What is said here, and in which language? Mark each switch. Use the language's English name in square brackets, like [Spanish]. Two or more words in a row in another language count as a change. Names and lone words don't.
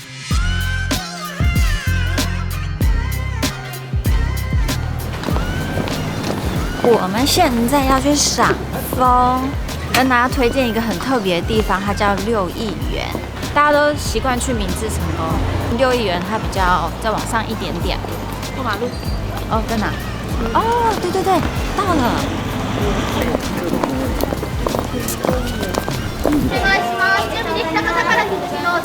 [Chinese] 我们现在要去赏枫，跟大家推荐一个很特别的地方，它叫六义园。大家都习惯去明治城哦，六义园它比较再往上一点点。过马路？哦，在哪？哦，对对对，到了。 [Japanese] お願いします。準備できた方からどうぞ。